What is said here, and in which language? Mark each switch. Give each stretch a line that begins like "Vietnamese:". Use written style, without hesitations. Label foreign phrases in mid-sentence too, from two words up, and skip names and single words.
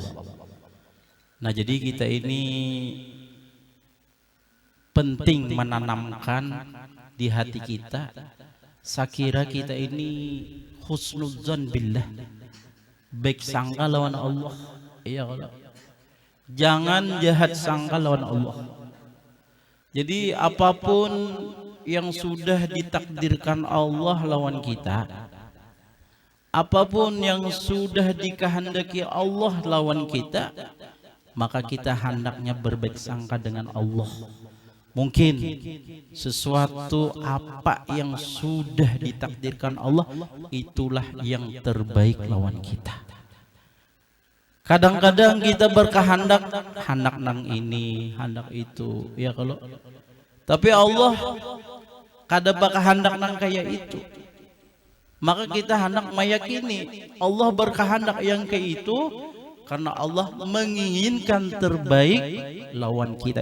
Indonesian: Nah jadi kita ini penting menanamkan di hati kita, sakira kita ini
Arabic: حسن الظن بالله,
Indonesian: baik sangka lawan Allah. Iya, jangan jahat sangka lawan Allah. Jadi apapun yang sudah ditakdirkan Allah lawan kita, Apapun yang sudah dikehendaki Allah lawan kita, maka kita hendaknya berbaik sangka dengan Allah. Mungkin sesuatu apa yang sudah ditakdirkan Allah, itulah yang terbaik lawan kita. Kadang-kadang kita berkehendak hendak nang ini, hendak itu, ya kalau. Tapi Allah kada berkehendak nang kayak itu. Maka kita hendak meyakini Allah berkehendak yang kayak itu karena Allah menginginkan terbaik lawan kita.